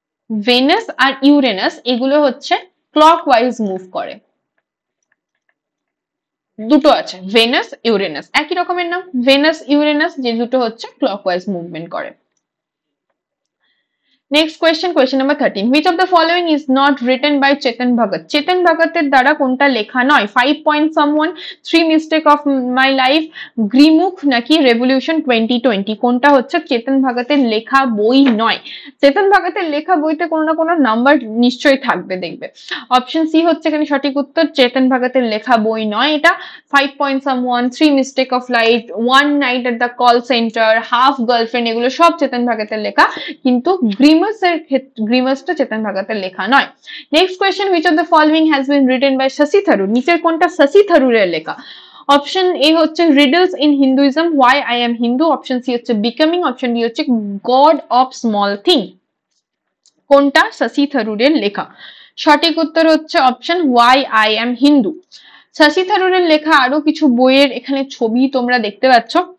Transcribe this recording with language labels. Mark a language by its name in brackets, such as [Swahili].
[Bangla] Venous আর Uranus এগুলো হচ্ছে clockwise move করে। দুটো আছে, ভেনাস ইউরেনাস, একই রকমের নাম, ভেনাস ইউরেনাস, যে দুটো হচ্ছে ক্লকওয়াইজ মুভমেন্ট করে। [English] Next question, question number 13. Which of the following is not written by Chetan Bhagat? [Bangla] Chetan Bhagater দ্বারা কোনটা লেখা নয়? 5 point someone, 3 mistake of my life, গ্রিমুখ নাকি রেভলিউশন 2020? কোনটা হচ্ছে চেতন ভাগাতের লেখা বই নয়? চেতন ভাগাতের লেখা বইতে কোনো না কোনো নাম্বার নিশ্চয়ই থাকবে, দেখবে। অপশন সি হচ্ছে এখানে সঠিক উত্তর, চেতন ভাগাতের লেখা বই নয় এটা। 5 point someone, 3 mistake of life, 1 night at the call center, half girlfriend, এগুলো সব চেতন ভাগাতের লেখা, কিন্তু গ্রিমাসটা চেতন ভাগাতের লেখা নয়। [English] Next question, which of the following has been written by Shashi Tharoor? [Bangla] নিচের কোনটা শশী থারুরের লেখা? অপশন এ হচ্ছে riddles in Hinduism, why I am Hindu. Option C হচ্ছে বিকামিং। অপশন ডি হচ্ছে গড অফ স্মল থিং। কোনটা শশী থারুরের লেখা? সঠিক উত্তর হচ্ছে option why I am Hindu. Shashi থারুরের লেখা আরো কিছু বইয়ের এখানে ছবি তোমরা দেখতে পাচ্ছ।